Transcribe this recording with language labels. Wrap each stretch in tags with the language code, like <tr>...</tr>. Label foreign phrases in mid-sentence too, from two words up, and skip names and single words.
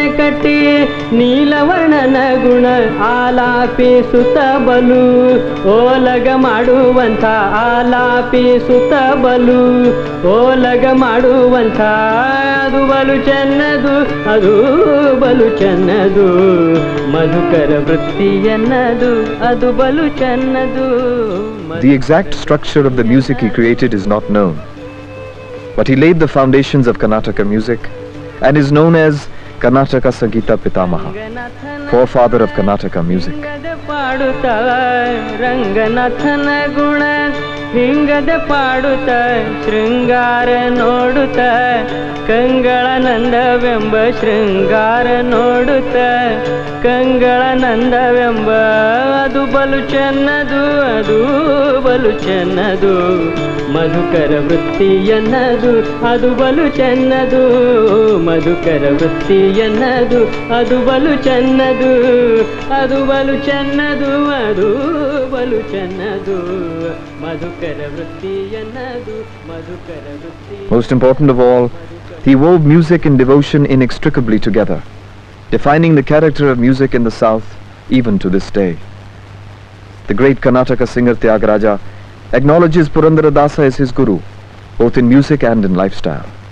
<kn>ಕಟ್ಟಿ ನೀಲವರ್ಣನ ಗುಣ ಆಲಾಪಿಸುತ್ತ ಬಲು ಓಲಗ ಮಾಡುವಂಥ ಆಲಾಪಿಸುತ್ತ ಬಲು ಓಲಗ ಮಾಡುವಂಥ ಅದು ಬಲು ಚೆನ್ನದು ಅದು ಬಲು ಚೆನ್ನದು ಮಧುಕರ ವೃತ್ತಿಯನ್ನದು ಅದು ಬಲು ಚೆನ್ನದು.</kn> <en>The exact structure of the music he created is not known, but he laid the foundations of Karnataka music and is known as Karnataka Sangita Pitamaha, forefather of Karnataka music.</en> <kn>ರಂಗನಾಥನ ಗುಣ ಹಿಂಗದ ಪಾಡುತ್ತ ಶೃಂಗಾರ ನೋಡುತ್ತ ಕಂಗಳನಂದವೆಂಬ ಶೃಂಗಾರ ನೋಡುತ್ತ ಕಂಗಳನಂದವೆಂಬ ಅದು ಬಲು ಚೆನ್ನದು ಅದು ಬಲು ಚೆನ್ನದು ಮಧುಕರ ವೃತ್ತಿಯನ್ನದು ಅದು ಬಲು ಚೆನ್ನದು ಮಧುಕರ ವೃತ್ತಿಯನ್ನದು ಅದು ಬಲು ಚೆನ್ನದು ಅದು ಬಲು ಚೆನ್ನದು ಅದು ಬಲು ಚೆನ್ನದು ಮಧುಕರ ವೃತ್ತಿಯನ್ನದು ಮಧುಕರ ವೃತ್ತಿ.</kn> <en>Most important of all, he wove music and devotion inextricably together, defining the character of music in the South even to this day. The great Karnataka singer Tyagaraja acknowledges Purandara Dasa as his guru, both in music and in lifestyle.</en>